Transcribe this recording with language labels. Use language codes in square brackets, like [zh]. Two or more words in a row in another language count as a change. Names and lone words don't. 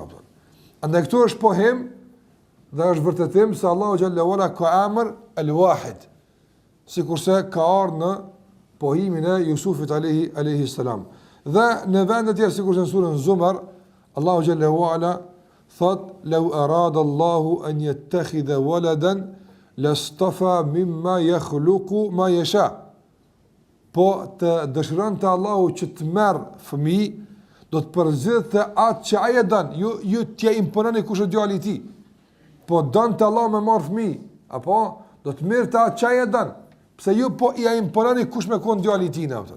[sq] Andaj këtu është pohim dhe është vërtetim se Allahu [ar] جل وعلا [sq] ka emër el-wahid, sikurse ka ardhur në pohimin e Jusufit [ar] عليه السلام. [sq] Dhe në vende të tjera, sikurse në surën Zumar, Allahu [ar] جل وعلا [sq] thot [ar] لو أراد الله أن يتخذ ولدا لاصطفى مما يخلق ما يشاء. [sq] Po të dëshironte Allahu që të merr fëmijë, do të përzidhte atë që ai e don, ju t'ja impononi kush është djali i tij. Po donte Allahu me marr fëmijë, apo do të merrte atë që ai e don. Pse ju po i impononi kush me kon djali i tij atë.